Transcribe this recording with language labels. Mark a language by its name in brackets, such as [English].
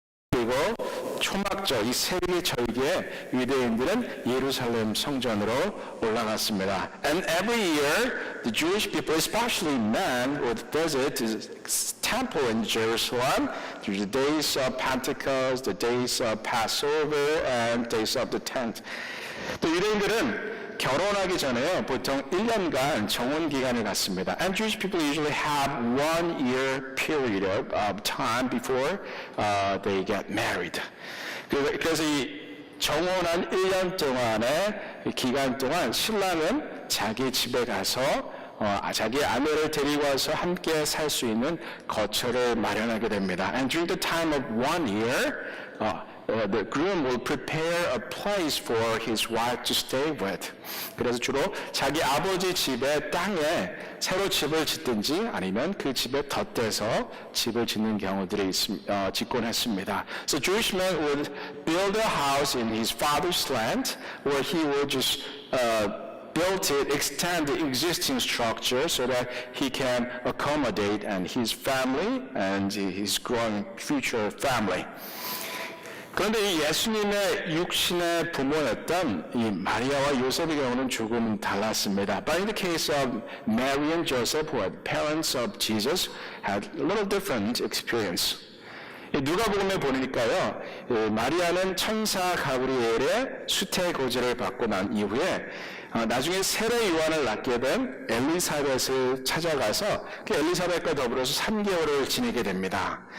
[Korean] 그리고 초막절 이 세계 절기에 유대인들은 예루살렘 성전으로 올라갔습니다. [English] And every year, the Jewish people, especially men, would visit the temple in Jerusalem through the days of Pentecost, the days of Passover, and days of the tent. [Korean] 또 유대인들은 결혼하기 전에요, 보통 1년간 정원 기간을 갖습니다. [English] And Jewish people usually have 1 year period of time before they get married. [Korean] 그래서 이 정원한 1년 동안의 기간 동안 신랑은 자기 집에 가서 자기 아내를 데리고 와서 함께 살 수 있는 거처를 마련하게 됩니다. [English] And during the time of 1 year, the groom will prepare a place for his wife to stay with. [Korean] 그래서 주로 자기 아버지 집의 땅에 새로 집을 짓든지 아니면 그 집에 덧대서 집을 짓는 경우들이 짓곤 했습니다. [English] So Jewish men would build a house in his father's land, or he would just build it, extend the existing structure so that he can accommodate and his family and his growing future family. [Korean] 그런데 이 예수님의 육신의 부모였던 이 마리아와 요셉의 경우는 조금 달랐습니다. [English] But in the case of Mary and Joseph, who are parents of Jesus, had a little different experience. [Korean] 누가복음에 보니까요, 마리아는 천사 가브리엘의 수태 고지를 받고 난 이후에 나중에 세례 요한을 낳게 된 엘리사벳을 찾아가서 그 엘리사벳과 더불어서 3개월을 지내게 됩니다.